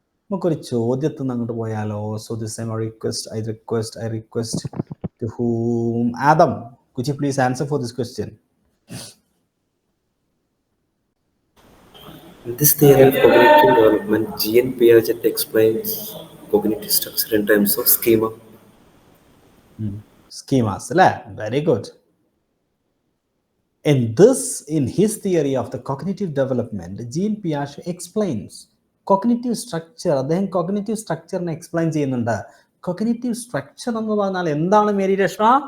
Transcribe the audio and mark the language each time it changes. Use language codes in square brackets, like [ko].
[ml] നമുക്കൊരു ചോദ്യത്തിൽ നിന്ന് അങ്ങോട്ട് പോയാലോ? [en] So this time I request to whom? Adam, could you please answer for this question? In this theory of cognitive development, Jean Piaget explains cognitive structure in terms of schema. Schemas, very good. In his theory of the cognitive development, Jean Piaget explains cognitive structure. [ml] അദ്ദേഹം cognitive സ്ട്രക്ചറിനെ explain ചെയ്യുന്നുണ്ട്. Cognitive structure എന്ന് പറഞ്ഞാൽ എന്താണ് Mary Reshma?